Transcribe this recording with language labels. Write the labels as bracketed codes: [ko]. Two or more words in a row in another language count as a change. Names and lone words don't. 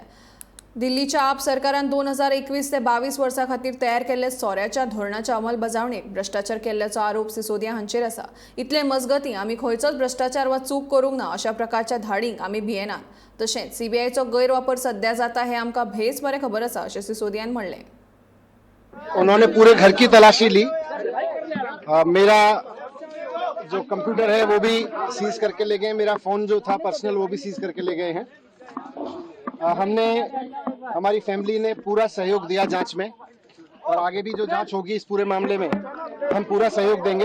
[kok] दिल्लीच्या आप सरकारान 2021 ते 22 वर्सां खातीर तयार केल्ले सोऱ्याच्या धोरणाच्या अंमलबजावणेक भ्रष्टाचार केल्ल्याचो आरोप सिसोदिया हांचेर आसा। इतले मजगतीं आमी खंयचोच भ्रष्टाचार वा चूक करूंक ना अशा प्रकारच्या धाडींक आमी भियेनात। तशेंच सीबीआयचो गैरवापर सध्या जाता हे आमकां भेस बरें खबर आसा अशें सिसोदियान म्हणलें। [hi] उन्होंने पूरे घर की तलाशी ली। मेरा जो कंप्यूटर है वो भी सीज करके ले गए, मेरा फोन जो था पर्सनल वो भी सीज करके ले गए हैं। हमने हमारी फैमिली ने पूरा सहयोग दिया जांच में, और आगे भी जो जांच होगी इस पूरे मामले में हम पूरा सहयोग देंगे।